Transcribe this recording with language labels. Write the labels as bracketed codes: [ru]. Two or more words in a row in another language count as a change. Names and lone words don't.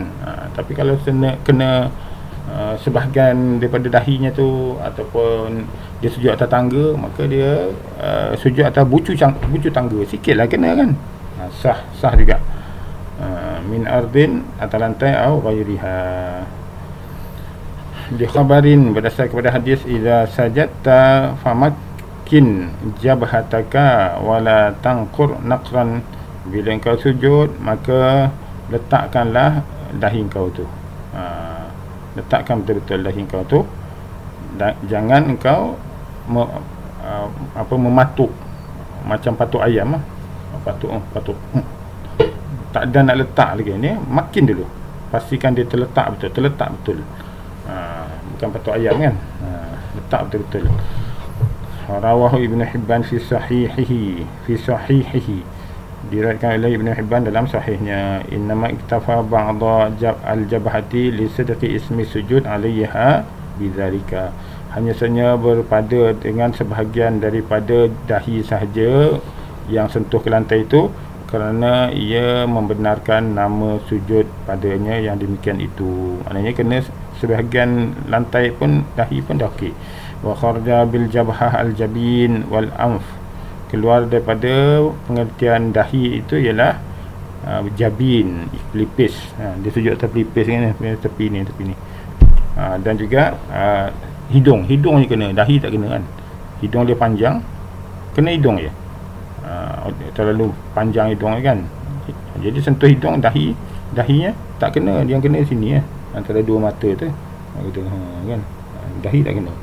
[ms] Tapi kalau kena sebahagian daripada dahinya tu, ataupun dia sujud atas tangga, maka dia sujud atas bucu tangga sikit lah kena kan. Sah juga. [ar] من أرض, [ms] atas lantai, atau ghairiha. [ar] بخبر, [ms] berdasar kepada hadis, [ar] إذا سجدت فمكن جبهتك ولا تنقر نقرا, [ms] bila engkau sujud maka letakkanlah dahi engkau tu, letakkan betul-betul dahi engkau tu, jangan engkau mematuk macam patuk ayam. Patuk tak ada nak letak lagi ni, makin dulu pastikan dia terletak betul. Bukan patuk ayam kan, letak betul-betul. [ar] رواه ابن حبان في صحيحه, [ms] diriwayatkan oleh Ibnu Hibban dalam sahihnya. [ar] إنما اكتفى ببعض الجبهة لصدق اسم السجود عليها بذلك, [ms] hanya saja berpada dengan sebahagian daripada dahi sahaja yang sentuh ke lantai itu, kerana ia membenarkan nama sujud padanya yang demikian itu. Maknanya kena sebahagian lantai pun, dahi pun dah okey. [ar] وخرج بالجبهة الجبين والأنف, [ms] keluar daripada pengertian dahi itu ialah jabin, pelipis. Dia sujud atas pelipis kan, tepi ni. Dan juga hidung je kena, dahi tak kena kan. Hidung dia panjang, kena hidung je. Terlalu panjang hidung kan, jadi sentuh hidung, dahinya tak kena, yang kena sini antara dua mata tu kan, dahi tak kena.